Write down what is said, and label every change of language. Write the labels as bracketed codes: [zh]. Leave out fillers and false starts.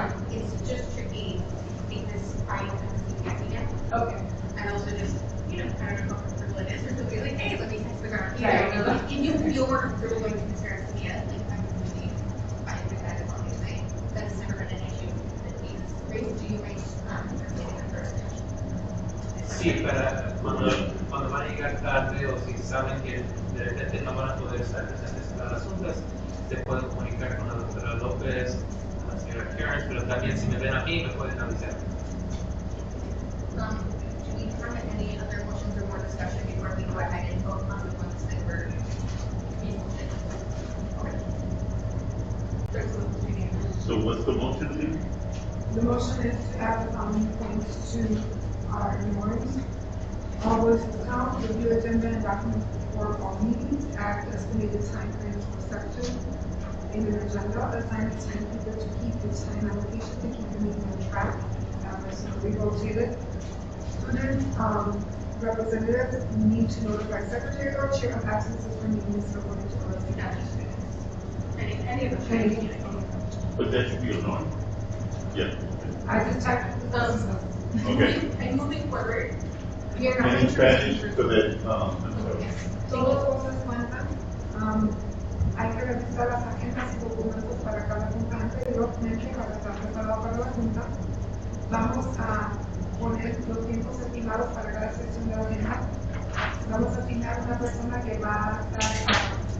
[en] It's just tricky because I don't have a CPI yet. Okay. And also just, I don't know how comfortable it is for somebody like, hey, let me text the girl. Right. If you feel more comfortable going to Ms. Garcia, like, I'm really fine with that as long as that's never been an issue that we've raised. Do you mind, getting that first? [es] Sí, para cuando van a llegar tarde o si saben que de repente no van a poder estar presentes para las juntas, se pueden comunicar con la doctora López, con la señora Kearns, pero también si me ven a mí me pueden avisar. [en] Do we have any other motions or more discussion before we go ahead and vote on the ones that were presented? So what's the motion, please? The motion is to add the following points to our norms. Always count, review agenda and document for all meetings, add estimated time frames for section in the agenda, assign a timekeeper to keep the time allocation to keep the meeting on track. So we rotated. Student representatives need to notify secretary or chair of absences from meetings according to our Not just students. Any of the Any. But that should be a norm. Yeah. I just typed. Okay. And moving forward, we are not. And in Spanish, so that, I'm sorry. [es] Todos cosas cuentan. Hay que revisar las agendas y documentos para cada junta anteriormente para estar preparado para la junta. Vamos a poner los tiempos estimados para cada sección de la agenda. Vamos a asignar una persona que va a estar